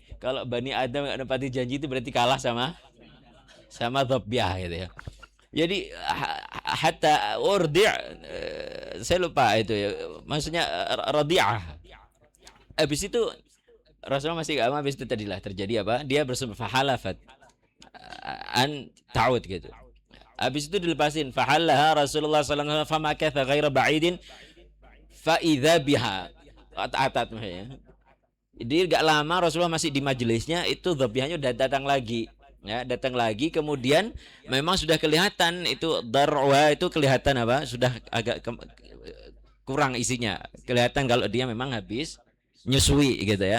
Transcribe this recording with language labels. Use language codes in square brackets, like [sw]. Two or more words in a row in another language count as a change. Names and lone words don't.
[id] Kalau Bani Adam nggak menepati janji itu berarti kalah sama dhabiah gitu ya. Jadi [ar] حتى أرضع' [id] saya lupa itu ya. Maksudnya radi'ah. Habis itu Rasulullah masih gak mau. Habis itu tadilah terjadi apa? Dia bersumpah [ar] حلفت أن تعود [id] gitu. Habis itu dilepasin. [ar] فحلها رسول الله صلى الله عليه وسلم فمكث غير بعيد فإذا بها. [id] Atat ya. Jadi gak lama Rasulullah masih di majelisnya, itu dhabihannya udah datang lagi. Ya, datang lagi, kemudian memang sudah kelihatan itu darwa, itu kelihatan apa? Sudah agak kurang isinya. Kelihatan kalau dia memang habis nyusui gitu ya.